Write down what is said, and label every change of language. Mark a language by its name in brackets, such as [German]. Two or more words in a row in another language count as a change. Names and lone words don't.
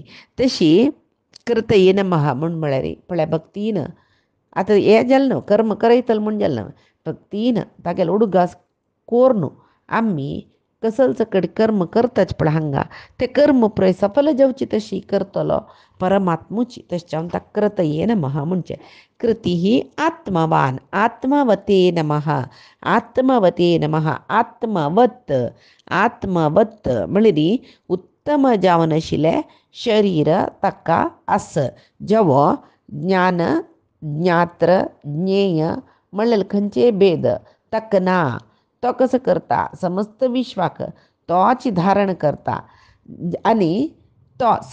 [Konkani] तशी [Sanskrit] कृतये नमः [Konkani] म्हूण म्हळ्यार पळय भक्तीन आतां हें जालें न्हू कर्म करयतलो म्हूण जालें न्हू भक्तीन तागेलो उडगास कोर आमी कसलच कडेन कर्म करताच पळय हांगा ते कर्म पळय सफल जावची तशी करतलो परमात्मूची तशें ताका [Sanskrit] कृतये नमः [Konkani] म्हणचें कृती ही [Sanskrit] आत्मवान आत्मवते नमः आत्मवते नमः आत्मवत [Konkani] आत्मवत म्हळ्यार उत्तम जावन आशिल्लें शरीर ताका आस जेवो ज्ञान ज्ञात्र ज्ञेय म्हणलें खंयचेय भेद ताका ना तो कसो करता समस्त विश्वाक तोच धारण करता आनी तो